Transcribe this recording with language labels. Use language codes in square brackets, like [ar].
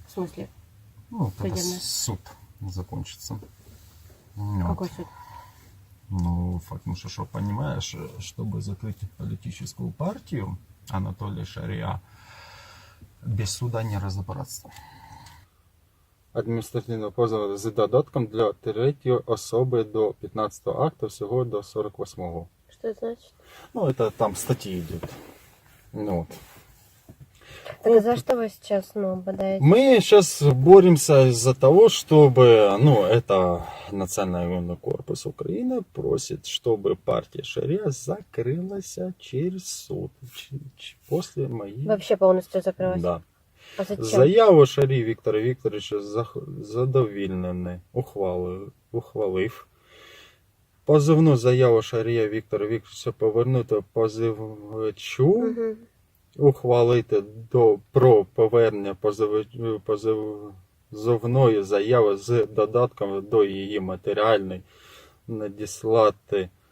[ru] В смысле? Ну, когда Судебное. суд закончится. Вот. Какой суд? Ну, факт, ну что, понимаешь, чтобы закрыть политическую партию Анатолия Шария, без суда не разобраться. [uk] Адміністративного позову з додатком для третьої особи до 15 акта, всього до 48-го. [ru] Что это значит? Ну, это там статьи идет. Ну, вот. Так за что вы сейчас, бодаете? Мы сейчас боремся из-за того, чтобы, это Национальный военный корпус Украины просит, чтобы партия Шария закрылась через суд после моей... Вообще полностью закрылась? Да. А зачем? [uk] Заяву Шарі Віктора Вікторовича задовільнений, ухвалив. Позовну заяву Шарія Віктора Вікторовича повернути позивачу, ухвалити про повернення позовної заяви з додатком до її матеріальної, надіслати.